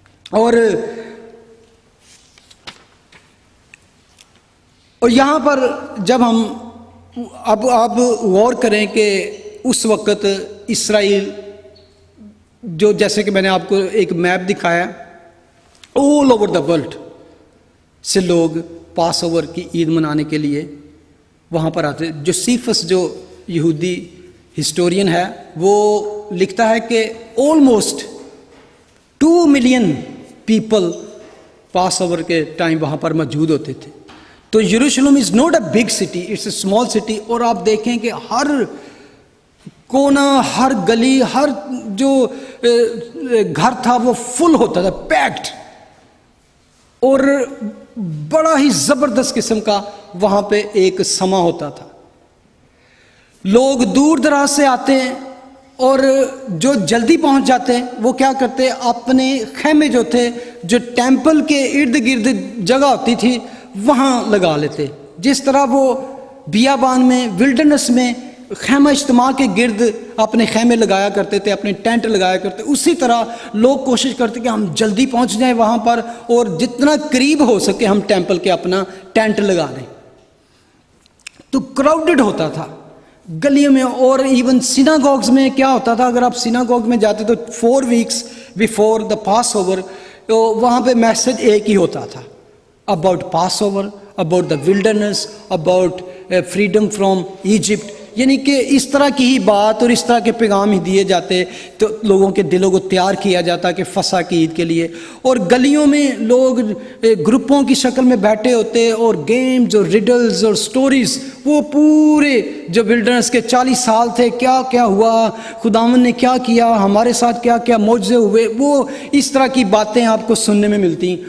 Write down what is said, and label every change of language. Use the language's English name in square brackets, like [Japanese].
[Urdu] اور یہاں پر جب ہم اب غور کریں کہ اس وقت اسرائیل جو جیسے کہ میں نے آپ کو ایک میپ دکھایا، [English] all over the world [Urdu] سے لوگ پاس اوور کی عید منانے کے لیے وہاں پر آتے. جوسیفس جو یہودی ہسٹورین ہے وہ لکھتا ہے کہ [English] almost 2 million people [Urdu] پاس اوور کے ٹائم وہاں پر موجود ہوتے تھے. [English] تو یروشلم is not a big city, it's a small city. [Urdu] اور آپ دیکھیں کہ ہر کونا، ہر گلی، ہر جو گھر تھا وہ فل ہوتا تھا، پیکڈ، اور بڑا ہی زبردست قسم کا وہاں پہ ایک سما ہوتا تھا. لوگ دور دراز سے آتے ہیں اور جو جلدی پہنچ جاتے ہیں وہ کیا کرتے، اپنے خیمے جو تھے جو ٹیمپل کے ارد گرد جگہ ہوتی تھی وہاں لگا لیتے. جس طرح وہ بیابان میں ولڈرنس میں خیمہ اجتماع کے گرد اپنے خیمے لگایا کرتے تھے، اپنے ٹینٹ لگایا کرتے، اسی طرح لوگ کوشش کرتے کہ ہم جلدی پہنچ جائیں وہاں پر اور جتنا قریب ہو سکے ہم ٹیمپل کے اپنا ٹینٹ لگا لیں. تو کراؤڈڈ ہوتا تھا گلیوں میں. اور ایون سیناگوگز میں کیا ہوتا تھا، اگر آپ سیناگوگ میں جاتے تو [English] 4 weeks before the Passover [Urdu] وہاں پہ میسج ایک ہی ہوتا تھا، [English] About Passover, about the wilderness, about freedom from Egypt. [Urdu] یعنی کہ اس طرح کی ہی بات اور اس طرح کے پیغام ہی دیے جاتے تو لوگوں کے دلوں کو تیار کیا جاتا کہ فسح کی عید کے لیے. اور گلیوں میں لوگ گروپوں کی شکل میں بیٹھے ہوتے اور گیمز اور ریڈلز اور سٹوریز، وہ پورے جو ولڈرنس کے 40 سال تھے، کیا کیا ہوا، خداوند نے کیا کیا، ہمارے ساتھ کیا کیا معجزے ہوئے، وہ اس طرح کی باتیں آپ کو سننے میں ملتی.